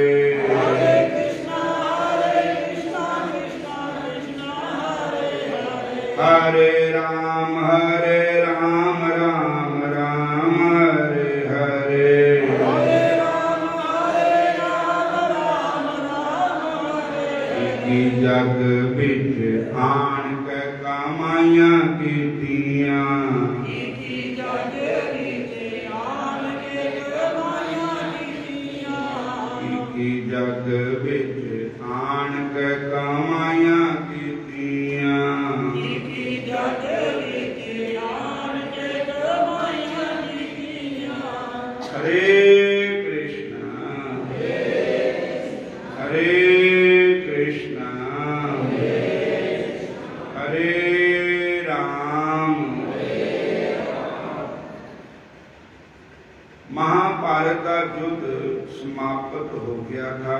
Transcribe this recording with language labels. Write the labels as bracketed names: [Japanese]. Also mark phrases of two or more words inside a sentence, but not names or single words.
[Sanskrit] हरे कृष्ण कृष्ण कृष्ण हरे हरे हरे राम राम राम हरे हरे हरे राम राम हरे [Punjabi] ਕੀ ਜਗ ਵਿਚ ਆਣ ਕੈ ਕਮਾਈਆਂ ਕੀਤੀਆਂ ਕੀ ਜਗ ਵਿਚ ਆਣ ਕੇ ਕਮਾਈਆਂ ਕੀਤੀਆਂ ਕੀ ਜਗ ਵਿਚ ਆਣ ਕੈ ਕਮਾਈਆਂ ਕੀਤੀਆਂ ਕੀ ਜਗ ਵਿਚ ਆਣ ਕੇ ਕਮਾਈਆਂ ਕੀਤੀਆਂ [Hindi] हरे कृष्ण हरे राम महाभारत का युद्ध समाप्त हो गया था।